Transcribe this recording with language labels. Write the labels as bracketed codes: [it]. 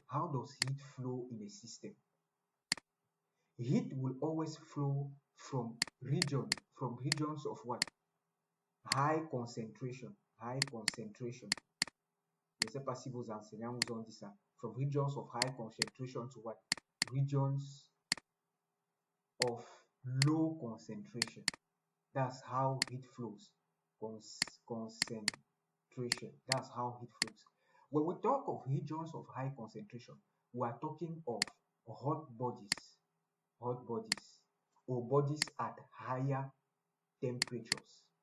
[en] How does heat flow in a system? Heat will always flow from regions of what? High concentration. High concentration. [fr] Je ne sais pas si vos enseignants vous ont dit ça. [en] From regions of high concentration to what? Regions of low concentration. That's how heat flows. Concentration. That's how heat flows. When we talk of regions of high concentration, we are talking of hot bodies, or bodies at higher temperatures.